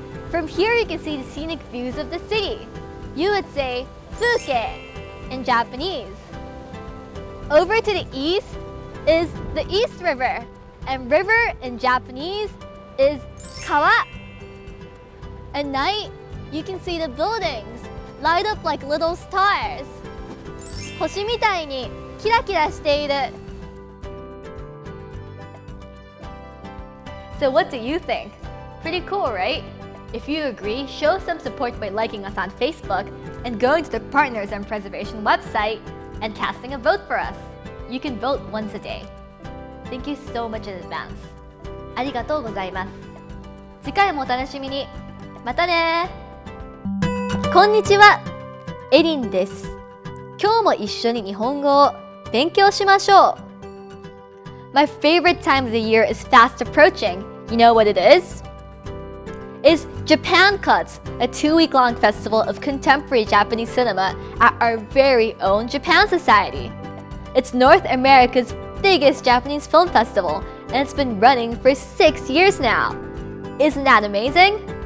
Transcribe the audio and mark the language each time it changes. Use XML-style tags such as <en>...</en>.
<en>From here you can see the scenic views of the city. You would say 風景 in Japanese. Over to the east is the East River, and river in Japanese is kawa. At night, you can see the buildings light up like little stars.</en> <ja>星みたいにキラキラしている。</ja> <en>So what do you think? Pretty cool, right? If you agree, show some support by liking us on Facebook and going to the Partners on Preservation website and casting a vote for us. You can vote once a day. Thank you so much in advance.</en> <ja>ありがとうございます。次回もお楽しみに。またね。こんにちは。エリンです。今日も一緒に日本語を勉強しましょう。</ja> <en>My favorite time of the year is fast approaching. You know what it is? It's Japan Cuts, a 2-week-long festival of contemporary Japanese cinema at our very own Japan Society. It's North America's biggest Japanese film festival, and it's been running for 6 years now. Isn't that amazing?</en>